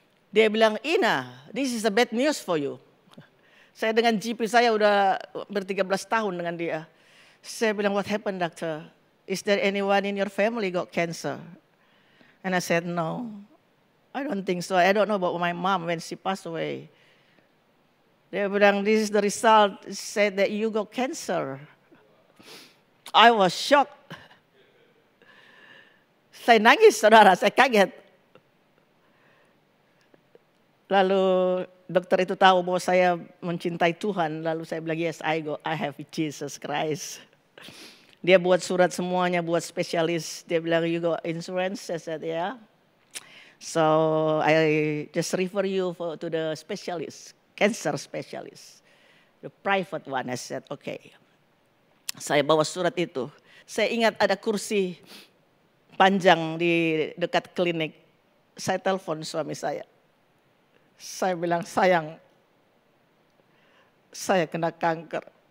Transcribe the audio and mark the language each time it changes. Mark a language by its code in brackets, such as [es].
[id] Dia bilang, [en] Ina, this is a bad news for you. [id] Saya dengan GP saya udah ber-13 tahun dengan dia. Saya bilang, [en] what happened, doctor? Is there anyone in your family got cancer? And I said, no. I don't think so. I don't know about my mom when she passed away. [id] Dia bilang, [en] this is the result. It said that you got cancer. I was shocked. [id] Saya nangis, saudara. Saya kaget. Lalu dokter itu tahu bahwa saya mencintai Tuhan. Lalu saya bilang, [en] yes, I have Jesus Christ. [id] Dia buat surat semuanya, buat spesialis. Dia bilang, [en] you got insurance? I said, yeah. So I just refer you to the specialist, cancer specialist, the private one. I said, okay. [id] Saya bawa surat itu. Saya ingat ada kursi panjang di dekat klinik. Saya telepon suami saya. Saya bilang, sayang, saya kena kanker.